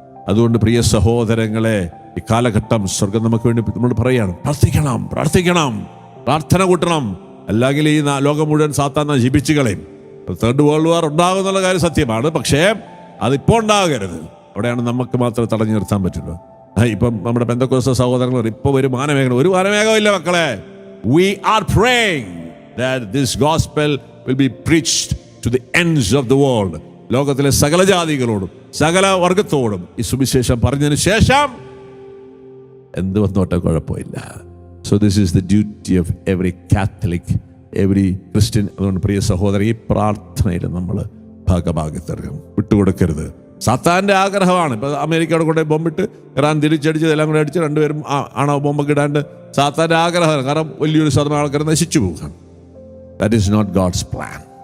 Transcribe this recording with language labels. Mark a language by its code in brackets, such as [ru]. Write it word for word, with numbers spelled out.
[ml] അതുകൊണ്ട് പ്രിയ സഹോദരങ്ങളെ, ഈ കാലഘട്ടം സ്വർഗം നമുക്ക് വേണ്ടി നമ്മൾ പറയുകയാണ്, പ്രാർത്ഥിക്കണം പ്രാർത്ഥിക്കണം പ്രാർത്ഥന കൂട്ടണം. അല്ലെങ്കിൽ ഈ ലോകം മുഴുവൻ സാത്താൻ നശിപ്പിച്ച് കളയും. തേർഡ് വേൾഡ് വാർ ഉണ്ടാകും എന്നുള്ള കാര്യം സത്യമാണ്, പക്ഷേ അതിപ്പോൾ ഉണ്ടാകരുത്. അവിടെയാണ് നമുക്ക് മാത്രമേ തടഞ്ഞു നിർത്താൻ പറ്റുള്ളൂ. ഇപ്പം നമ്മുടെ പെന്തക്കോസ്ത സഹോദരങ്ങൾ ഇപ്പോൾ ഒരു മാനമേഖല ഒരു മാനമേഖമില്ല മക്കളെ. [en] We are praying that this gospel will be preached to the ends of the world. [ml] ലോകത്തിലെ സകല ജാതികളോടും സകല വർഗത്തോടും ഈ സുവിശേഷം പറഞ്ഞതിന് ശേഷം എന്ത് വന്നോട്ടെ, കുഴപ്പമില്ല. [en] So this is the duty of every Catholic, every Christian. [ml] അതുകൊണ്ട് പ്രിയ സഹോദരൻ, ഈ പ്രാർത്ഥനയിൽ നമ്മൾ ഭാഗഭാഗത്തിറങ്ങും, വിട്ടുകൊടുക്കരുത്. സാത്താൻ്റെ ആഗ്രഹമാണ്. ഇപ്പോൾ അമേരിക്കയുടെ കൂടെ ബോംബിട്ട് ഇറാൻ തിരിച്ചടിച്ചത് എല്ലാം കൂടെ അടിച്ച് രണ്ടുപേരും ആണോ ബോംബൊക്കെ ഇടാണ്ട്. സാത്താൻ്റെ ആഗ്രഹമാണ്, കാരണം വലിയൊരു ശതമാനം ആൾക്കാർ നശിച്ചു പോകാൻ. [en] That is not God's plan.